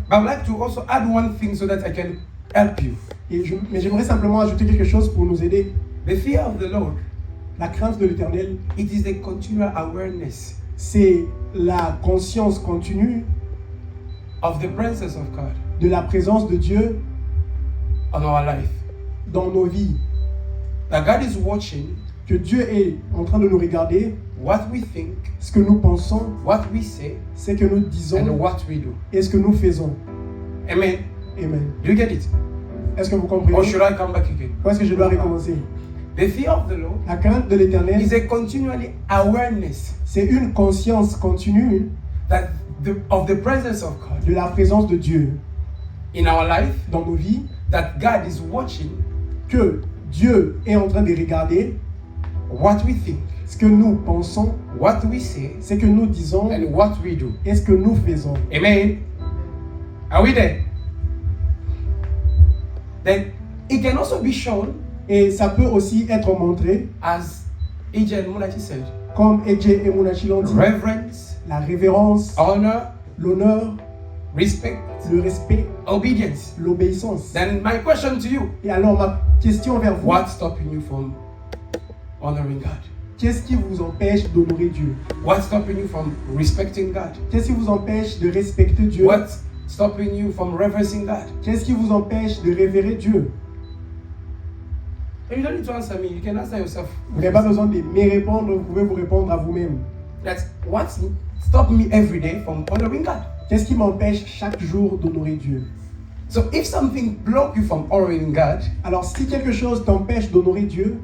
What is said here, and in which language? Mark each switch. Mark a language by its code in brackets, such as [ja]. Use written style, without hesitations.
[en] But I would like to also add one thing so that I can help you. [fr] Mais j'aimerais simplement ajouter quelque chose pour nous aider. [en] The fear of the Lord, [fr] La crainte de l'Éternel, [en] it is a continual awareness [fr] c'est la conscience continue [en] of the presence of God [fr] de la présence de Dieu [en] on our life. [fr] dans nos vies. [en] That God is watching [fr] Que Dieu est en train de nous regarder. [en] what we think, [fr] Ce que nous pensons, [en] what we say, [fr] c'est que nous [en] and [fr] disons [en] what we do. [fr] et ce que nous faisons. [en] Amen. [fr] Amen. [en] Do you get it? [fr] Est-ce que vous [en] Or [fr] comprenez? [en] should I come back again? [fr] Ou est-ce que je dois recommencer? [en] The fear of the Lord [fr] La crainte de l'Éternel, [en] is a continually awareness [fr] c'est une conscience continue [en] that of the presence of God [fr] de la présence de Dieu [en] in our life, [fr] dans nos vies, [en] that God is watching [fr] que Dieu est en train de regarder [en] what we think, [fr] ce que nous pensons, [en] what we say, [fr] ce que nous disons [en] and what we do. [fr] et ce que nous faisons. [en] Amen. Are we there? Then it can also be shown, [fr] Et ça peut aussi être montré, [en] as EJ and Munachi said, [fr] comme Edge et Munachi l'ont dit, [en] reverence, [fr] la révérence, [en] honor, [fr] l'honneur, [en] respect, [fr] le respect, [en] obedience. [fr] l'obéissance. [en] Then my question to you, [fr] Et alors ma question vers vous, [en] what's stopping you from honoring God? [fr] qu'est-ce qui vous empêche d'honorer Dieu? [en] What's stopping you from respecting God? [fr] Qu'est-ce qui vous empêche de respecter Dieu? [en] What's stopping you from reverencing God? [fr] Qu'est-ce qui vous empêche de révérer Dieu? [en] And you don't need to answer me, you can answer yourself. [fr] Vous n'avez pas besoin de me répondre, vous pouvez vous répondre à vous-même. [en] That's what's stopping me every day from honoring God. [fr] Qu'est-ce qui m'empêche chaque jour d'honorer Dieu? [en] So if something blocks you from honoring God, [fr] Alors si quelque chose t'empêche d'honorer Dieu,